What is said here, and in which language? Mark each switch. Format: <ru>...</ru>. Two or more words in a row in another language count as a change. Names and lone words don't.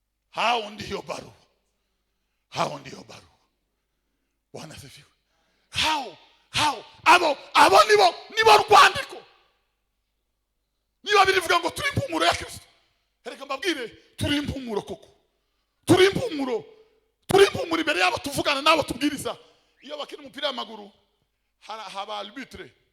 <sw>Hao ndiyo barua. Hao ndiyo barua. Bwana asifiwe. Hao, hao,</sw> <rw>abo, abo nibo, nibo rwandiko. Niba birivuga ngo turi impumuro ya Kristo. Erega mbabwire, turi impumuro koko. Turi impumuro. Turi impumuro imbere y'abo tuvugana n'abo tubwiriza. Iyo bakina umupira w'amaguru, Hara-, haba arbitre.</rw>